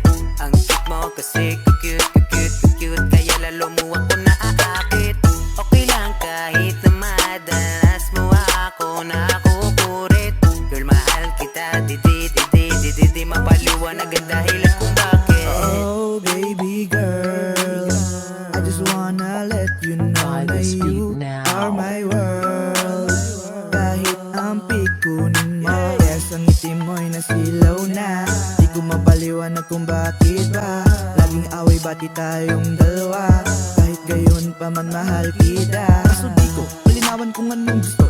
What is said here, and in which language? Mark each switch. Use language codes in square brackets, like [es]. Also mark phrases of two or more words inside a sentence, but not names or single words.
[tl] Ang cute mo kasi cute kaya lalo mo ako naaakit. Okay lang kahit na madalas mo ako nakukurit. Girl, mahal kita, di mapaliwanag ang dahilan kung bakit. [en] Oh baby girl, I just wanna let you know na you are my world. [tl] Kahit ang pikunin mo, yes ang ngiti mo'y nasilaw na. Di ko mapaliwanag kung bakit ba laging away bati tayong dalawa. Kahit gayon pa man mahal kita. Kaso di ko malinawan kung anong gusto.